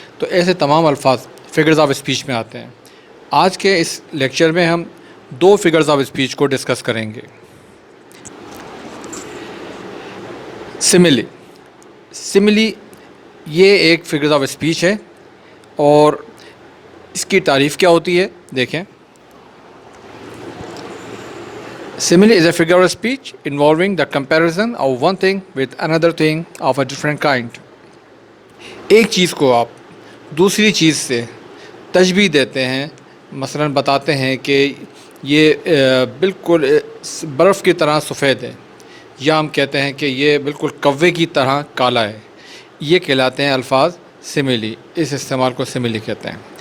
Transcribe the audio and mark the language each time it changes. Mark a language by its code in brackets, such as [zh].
[ur] تو ایسے تمام الفاظ فگرز آف اسپیچ میں آتے ہیں. آج کے اس لیکچر میں ہم دو فگرز آف اسپیچ کو ڈسکس کریں گے. سملی یہ ایک فگرز آف اسپیچ ہے, اور اس کی تعریف کیا ہوتی ہے دیکھیں. [en] Simile is a figure of speech involving the comparison of one thing with another thing of a different kind. [ur] ایک چیز کو آپ دوسری چیز سے تشبیہ دیتے ہیں. مثلا بتاتے ہیں کہ یہ بالکل برف کی طرح سفید ہے, یا ہم کہتے ہیں کہ یہ بالکل کوے کی طرح کالا ہے. یہ کہلاتے ہیں الفاظ سملی. اس استعمال کو سملی کہتے ہیں.